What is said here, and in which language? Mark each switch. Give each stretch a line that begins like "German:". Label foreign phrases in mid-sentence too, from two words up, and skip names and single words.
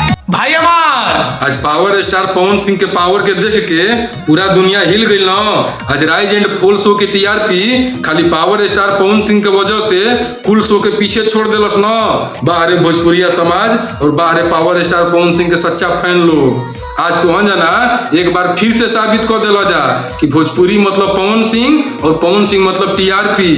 Bhojpuri: भाई अमार आज पावर स्टार पवन सिंह के पावर के देख के पूरा दुनिया हिल गई ना। आज राइज एंड फॉल शो के टीआरपी खाली पावर स्टार पवन सिंह के वजह से कुल शो के पीछे छोड़ दिलस ना। बाहरे भोजपुरिया समाज और बाहरे पावर स्टार पवन सिंह के सच्चा फैन लोग आज तो जना एक बार फिर से साबित कर दिला जा कि भोजपुरी मतलब पवन सिंह और पवन सिंह मतलब टीआरपी।